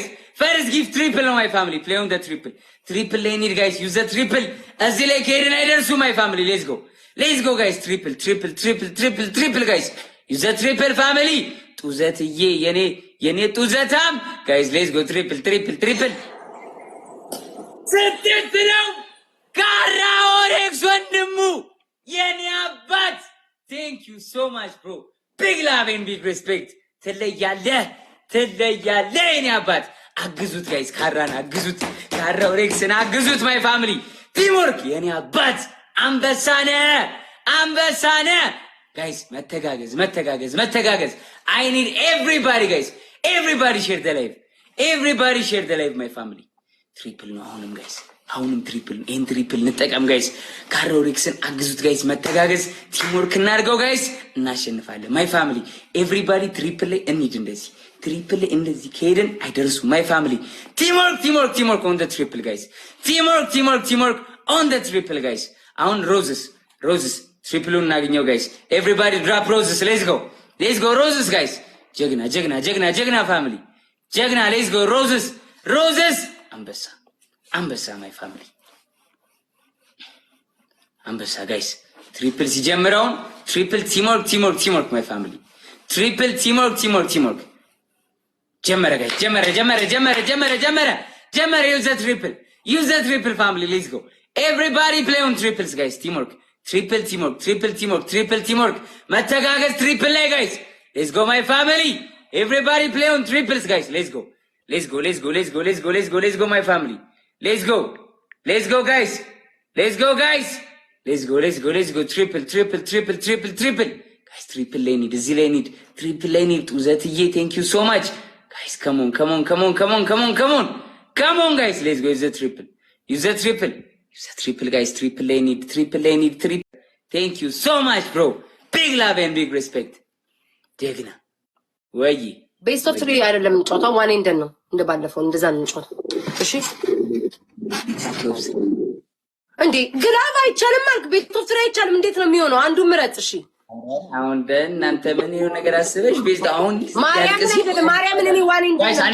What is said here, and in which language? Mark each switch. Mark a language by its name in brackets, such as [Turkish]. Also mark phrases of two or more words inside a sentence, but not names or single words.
[English] First give triple on my family. Play on the triple. Triple they need guys. Use the triple. [Amharic] እዚህ ላይ ከሄድን አይደርሱ [English] my family. Let's go. Let's go guys. Triple triple triple triple triple guys. Use the triple family. [Amharic] ጡዘትዬ የኔ ጡዘታም guys. [English] Let's go triple triple triple. [Amharic] ስንት ነው ካራ ኦሬክስ ወንድሙ የኔ አባት [English] thank you so much bro. Big love and big respect. [Amharic] ትለያለህ የኔ አባት አግዙት ጋይስ ካራን አግዙት ካራው ሬክስን አግዙት [English] my family [Amharic] ቲምወርክ የኔ አባት አንበሳነ ጋይስ መተጋገዝ [English] I need everybody guys everybody share the live my family [Amharic] ትሪፕል ነው አሁንም ጋይስ አሁንም ትሪፕል እንጠቀም ጋይስ ካራው ሬክስን አግዙት ጋይስ መተጋገዝ ቲምወርክ እናድርገው ጋይስ እናሸንፋለን [English] my family [Amharic] everybody ትሪፕል ላይ እንሂድ እንደዚህ ትሪፕል እንደዚህ ከሄድን አይደርሱ [English] my family [Amharic] ቲምወርክ [English] on the triple guys [Amharic] ቲምወርክ [English] on the triple guys [Amharic] አሁን ሮዝስ ትሪፕሉን እናገኘው ጋይስ [English] everybody drop roses let's go roses guys [Amharic] ጀግና ፋሚሊ ጀግና [English] let's go roses [Amharic] አንበሳ [English] my family አንበሳ ጋይስ ትሪፕል ሲጀምረውን ትሪፕል ቲምወርክ ማይ ፋሚሊ [Amharic] ትሪፕል ቲምወርክ ጀመረ ጋይስ ጀመረ [English] use the triple family let's go everybody play on triples guys teamwork triple teamwork [Amharic] መተጋገዝ ትሪፕል ላይ [English] guys let's go my family everybody play on triples guys let's go my family let's go guys let's go triple guys triple lane triple lane ጡዘትዬ thank you so much guys come on guys let's go use the triple guys triple lane triple thank you so much bro big love and big respect [Amharic] ጀግና ወይ [English] best of 3 [Amharic] አይደለም እንጫወታው ዋኔ እንደነው እንደባለፈው እንደዛ እንጫወታው እሺ እንዴ ግላቭ አይቻልም ማለት [English] best of 3 [Amharic] አይቻልም እንዴት ነው የሚሆነው አንዱ ምረጥ እሺ አሁን በእናንተ ምን ይሁን ነገር አስበሽ ቤስት አሁን ማርያምን እኔ ዋኔ እንደነው ጋይስ አንድ